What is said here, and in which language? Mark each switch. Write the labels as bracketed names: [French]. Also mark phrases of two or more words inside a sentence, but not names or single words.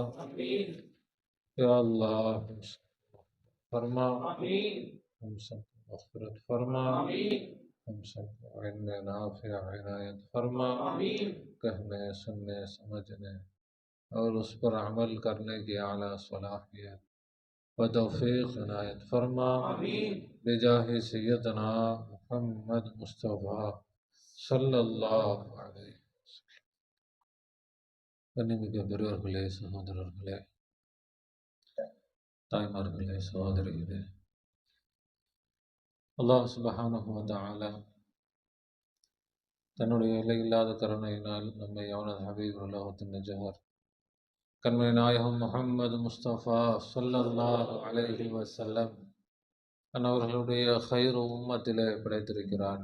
[Urdu] یا اللہ فرما، ہم سب کو مغفرت فرما، ہم سب کو علم نافع عنایت فرما، کہنے سننے سمجھنے اور اس پر عمل کرنے کی اعلیٰ صلاحیت و توفیق عنایت فرما، بجاہ سیدنا محمد مصطفیٰ صلی اللہ علیہ وسلم. [Tamil] கண்ணியமிக்க பெரியவர்களே, சகோதரர்களே, தாய்மார்களே, சகோதரிகளே, [Arabic] الله سبحانه وتعالى [Tamil] தன்னுடைய எல்லையில்லாத கருணையினால் நம்மை அவனது ஹபீப் உலகத்தின் நஜஹர் கண்மணி நாயகம் முஹம்மது முஸ்தபா [Arabic] صلى الله عليه وسلم [Tamil] அவர்களுடைய [Arabic] خير أمة [Tamil] படைத்திருக்கிறான்.